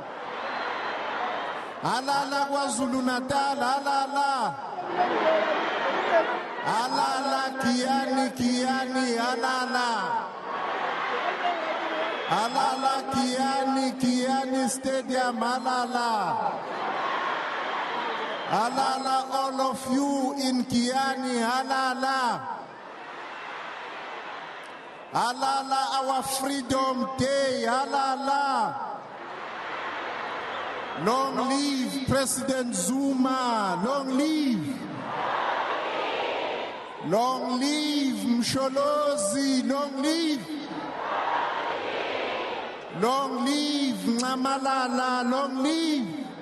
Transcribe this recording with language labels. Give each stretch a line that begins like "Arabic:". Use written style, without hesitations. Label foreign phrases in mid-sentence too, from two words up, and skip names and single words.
Zulu: Halala, KwaZulu-Natal, halala. Halala, Kiani, halala. Halala, Kiani Stadium, halala. Halala,
English: all of you in Giyani, halala.
Zulu: Halala,
English: our Freedom Day, halala. Long live President Zuma, long live. Long live Msholozi, long live. Long live Nxamalala, long live.